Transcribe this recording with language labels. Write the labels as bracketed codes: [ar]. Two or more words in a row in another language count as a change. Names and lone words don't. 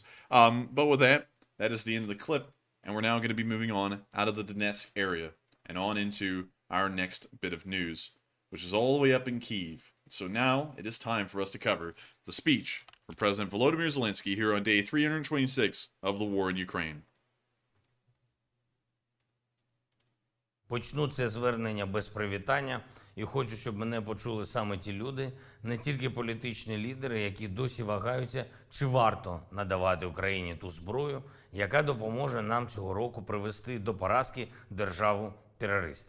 [en] But with that is the end of the clip. And we're now going to be moving on out of the Donetsk area and on into our next bit of news, which is all the way up in Kyiv. So now it is time for us to cover the speech from President Volodymyr Zelenskyy here on day 326 of the war in Ukraine. [uk] Почну це звернення без привітання і хочу, щоб мене почули саме ті люди, не тільки політичні лідери, які досі вагаються, чи варто надавати Україні ту зброю, яка допоможе нам цього року привести до поразки державу-терориста.